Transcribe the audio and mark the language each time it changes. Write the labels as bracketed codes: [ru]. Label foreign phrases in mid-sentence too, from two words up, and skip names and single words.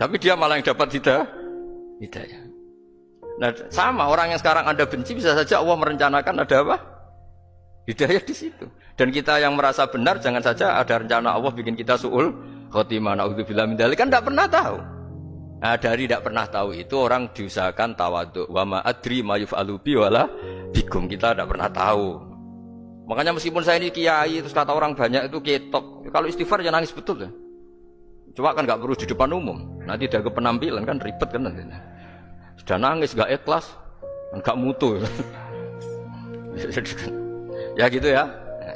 [id] Tapi dia malah yang dapat hidayah. Nah sama orang yang sekarang Anda benci bisa saja Allah merencanakan ada apa? Hidayah di situ. Dan kita yang merasa benar jangan saja ada rencana Allah bikin kita [ar] سوء الخاتمة, نعوذ بالله من ذلك, [id] kan tidak pernah tahu. Nah dari tidak pernah tahu itu orang diusahakan tawaduk. [ar] وما أدري ما يفعل بي ولا بكم, [id] kita tidak pernah tahu. Makanya meskipun saya ini kiai terus kata orang banyak itu ketok, kalau istighfar jangan nangis betul ya. Cuma kan nggak perlu di depan umum. Nanti ada penampilan kan ribet kan nanti. Sudah nangis nggak ikhlas, nggak mutu. Ya gitu ya.